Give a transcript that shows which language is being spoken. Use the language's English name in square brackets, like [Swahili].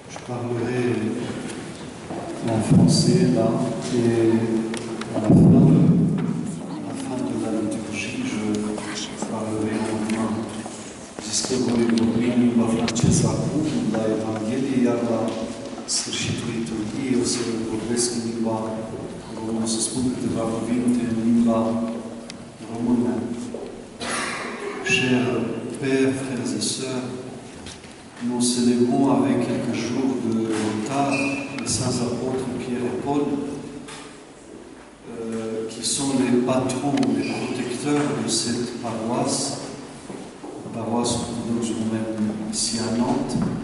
[French] parlerai en français là, et à la fin de la liturgie, je parlerai en allemand. [Romanian] Este voi vorbi în limba franceză acum, la Evanghelie, iar la sfârșitul liturgiei o să vorbesc în limba română, o să spun câteva cuvinte în limba română. [French] Chers pères, frères et sœurs, nous célébrons avec quelques jours de retard les saints apôtres Pierre et Paul, qui sont les patrons, les protecteurs de cette paroisse orthodoxe romaine ici à Nantes.